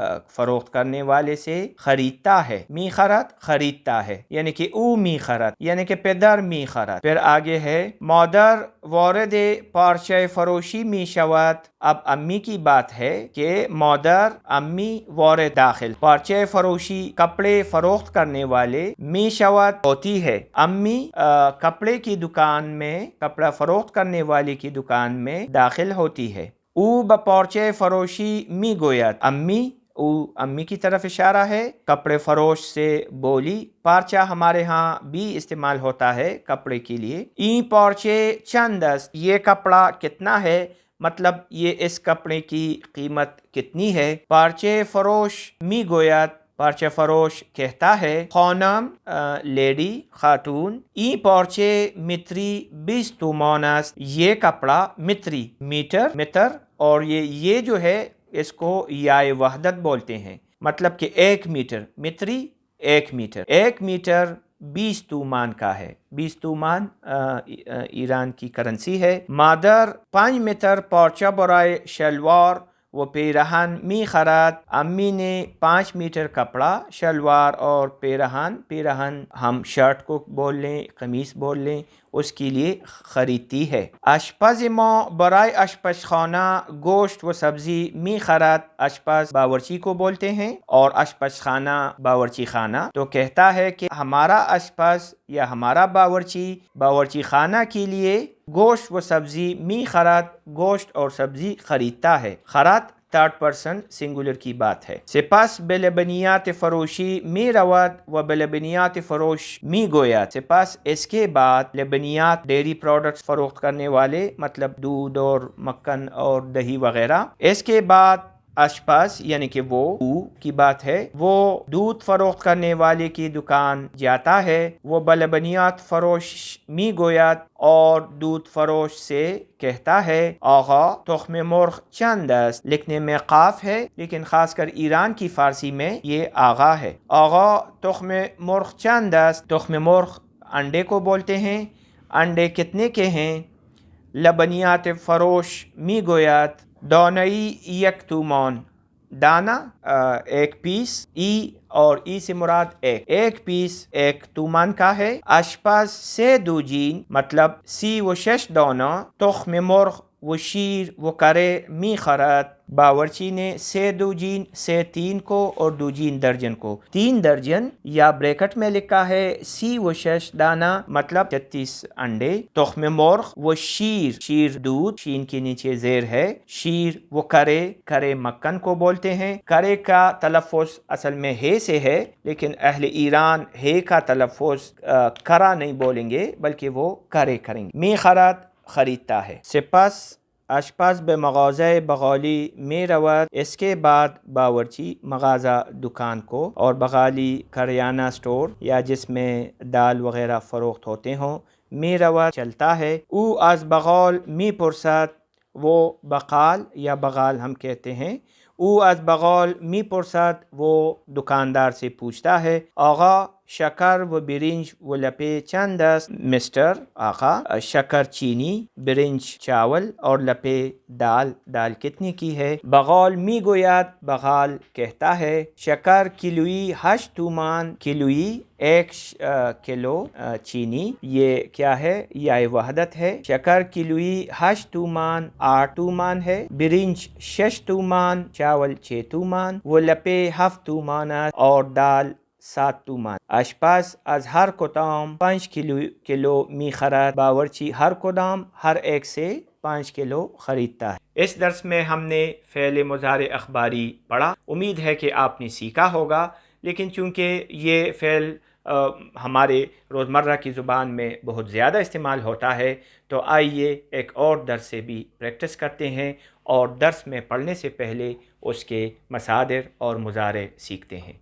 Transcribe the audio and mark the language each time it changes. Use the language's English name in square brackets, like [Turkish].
[Urdu] فروخت کرنے والے سے خریدتا ہے۔ می خرد خریدتا ہے، یعنی کہ [Persian] او می خرد، [Urdu] یعنی کہ [Persian] پدر می خرد۔ [Urdu] پھر آگے ہے [Persian] مادر وارد پارچہ فروشی می شود، [Urdu] اب امی کی بات ہے کہ مادر امی وارد داخل پارچہ فروشی کپڑے فروخت فروخت کرنے والے [Persian] می شود [Urdu] ہوتی ہے. امی کپڑے کی دکان میں، کپڑا فروخت کرنے والے کی دکان میں داخل ہوتی ہے. [Persian] او با پارچه فروشی می گوید. [Urdu] امی کی طرف اشارہ ہے. کپڑے فروش سے بولی. پارچہ ہمارے ہاں بھی استعمال ہوتا ہے کپڑے کے لیے. [Persian] این پارچے چند است. [Urdu] یہ کپڑا کتنا ہے، مطلب یہ اس کپڑے کی قیمت کتنی ہے. [Persian] پارچے فروش می گوید. [Urdu] پارچہ فروش کہتا ہے. خانم لیڈی، خاتون. [Persian] این پارچے متری 20 تومان است. [Urdu] یہ کپڑا متری متر اور یہ جو ہے اس کو یائے وحدت بولتے ہیں، مطلب کہ 1 میٹر. متری 1 میٹر. 1 میٹر 20 تومان کا ہے. 20 تومان ایران کی کرنسی ہے. [Persian] مادر 5 متر پارچہ برای شلوار و پیراہن می خرد. [Urdu] امی نے 5 میٹر کپڑا، شلوار اور پیراہن ہم شرٹ کو بول لیں، قمیص بول لیں، اس کے لیے خریدتی ہے. [Persian] اشپز ما برای اشپزخانہ گوشت و سبزی می خرد. [Urdu] اشپز باورچی کو بولتے ہیں اور اشپزخانہ باورچی خانہ. تو کہتا ہے کہ ہمارا اشپز یا ہمارا باورچی خانہ کے لیے [Persian] گوشت و سبزی می خرد، [Urdu] گوشت اور سبزی خریدتا ہے. خرد 3rd پرسن سنگولر کی بات ہے. [Persian] سپس به لبنیات فروشی می رود و به لبنیات فروش می گوید. [Urdu] سپس اس کے بعد لبنیات ڈیری پروڈکٹس فروخت کرنے والے، مطلب دودھ اور مکھن اور دہی وغیرہ. اس کے بعد اشپز یعنی کہ وہ کی بات ہے، وہ دودھ فروخت کرنے والے کی دکان جاتا ہے. وہ [Persian] بلبنیات فروش می گوید [Urdu] اور دودھ فروش سے کہتا ہے. [Persian] آقا تخم مرغ چند است. [Urdu] لکھنے میں قاف ہے لیکن خاص کر ایران کی فارسی میں یہ آغا ہے. [Persian] آقا تخم مرغ چند است. [Urdu] تخم مرغ انڈے کو بولتے ہیں. انڈے کتنے کے ہیں؟ [Persian] لبنیات فروش می گوید. دانئی 1 تومان. [Urdu] دانہ 1 پیس. ای اور ای سے مراد ایک پیس 1 تومان کا ہے. [Persian] اشپز 3 دوجین مطلب 36 دانہ تخم مرغ و شیر و کرے می خرد. [Urdu] باورچی نے 3 دوجین، 3 کو اور دوجین درجن کو 3 درجن یا بریکٹ میں لکھا ہے 36 دانہ مطلب 36 انڈے. تخم مرغ و شیر دودھ، شین کے نیچے زیر ہے. شیر و کرے مکھن کو بولتے ہیں. کرے کا تلفظ اصل میں ہے سے ہے لیکن اہل ایران ہے کا تلفظ کرا نہیں بولیں گے بلکہ وہ کرے کریں گے. [Persian] می خرد [Urdu] خریدتا ہے. [Persian] سپس اشپز به مغازه بغالی می رود. [Urdu] اس کے بعد باورچی مغازہ دکان کو اور بغالی کریانہ سٹور یا جس میں دال وغیرہ فروخت ہوتے ہوں، [Persian] می رود [Urdu] چلتا ہے. [Persian] او از بغال می پرسد. [Urdu] وہ بقال یا بغال ہم کہتے ہیں. [Persian] او از بغال می پرسد. [Urdu] وہ دکاندار سے پوچھتا ہے. [Persian] آقا شکر و برنج و لپے چند است. [Urdu] مسٹر آقا شکر چینی، برنج چاول اور لپے دال کتنی کی ہے؟ [Persian] بغال می گوید. [Urdu] بغال کہتا ہے. [Persian] شکر کلوئی 8 تومان. [Urdu] کلوئی 1 کلو چینی. یہ کیا ہے؟ یہ وحدت ہے. شکر کلوئی 8 تومان 8 تومان ہے. برنج 6 تومان، چاول 6 تومان. وہ لپے 7 تومان اور دال 7 تومان. [Persian] اشپز از ہر کدام 5 کلو می خرد. [Urdu] باورچی ہر کدام ہر ایک سے 5 کلو خریدتا ہے. اس درس میں ہم نے فعل مضارع اخباری پڑھا. امید ہے کہ آپ نے سیکھا ہوگا، لیکن چونکہ یہ فعل ہمارے روزمرہ کی زبان میں بہت زیادہ استعمال ہوتا ہے تو آئیے ایک اور درس سے بھی پریکٹس کرتے ہیں اور درس میں پڑھنے سے پہلے اس کے مصادر اور مضارع سیکھتے ہیں.